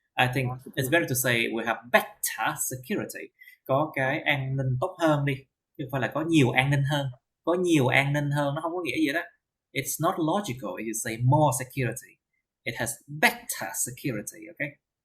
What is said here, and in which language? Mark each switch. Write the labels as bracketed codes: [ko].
[en] I think it's better to say we have better security. [vi] Có cái an ninh tốt hơn đi, chứ không phải là có nhiều an ninh hơn. Có nhiều an ninh hơn nó không có nghĩa gì đó. [en] It's not logical if you say more security. It has better security, okay?